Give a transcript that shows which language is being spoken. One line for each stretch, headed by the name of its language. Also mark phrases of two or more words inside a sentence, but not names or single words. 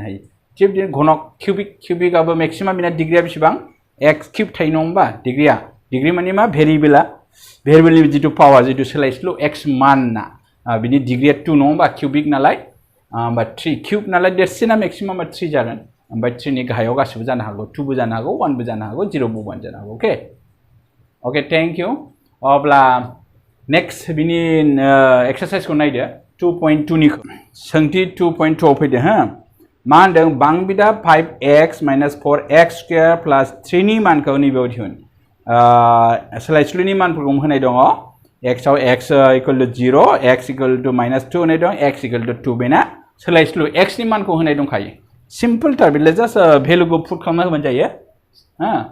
Bodo: हायो थिग बिदिनो घनक क्यूबिकआबो मेक्सिमाम बिना डिग्रीया बेसेबां
English: x cube
Bodo: थायो नङा होमबा डिग्री माने मा भेरिएबलनि जितु पावार जितु सोलायस्लु एक्स मानना बिनि डिग्रीया 2 नङा होमबा क्यूबिक नालाय होमबा 3 क्यूब नालाय देरसिना मेक्सिमामा 3 जागोन ओमफ्राय 3 नि गाहायाव गासिबो जानो हागौ 2 बो जानो हागौ 1 बो जानो हागौ 0 बो जानो हागौ
English: okay thank you
Bodo: अब्ला नेक्स्ट बिनि एक्सारसाइजखौ नायदो 2.2 निखौ सोंथि 2.2 आव फैदो हा मा होनदों बां बिदाब 5x - 4x² + 3 नि मानखौ नैबेयाव दिहुन सोलायस्लुनि मानफोरखौ होनाय दङ x आव x = 0 x = -2 होनाय दं x = 2 बेना सोलायस्लु x नि मानखौ होनाय दंखायो सिम्पल थार बेले
English: just value
Bodo: पुट खालामना होबानो जायो हा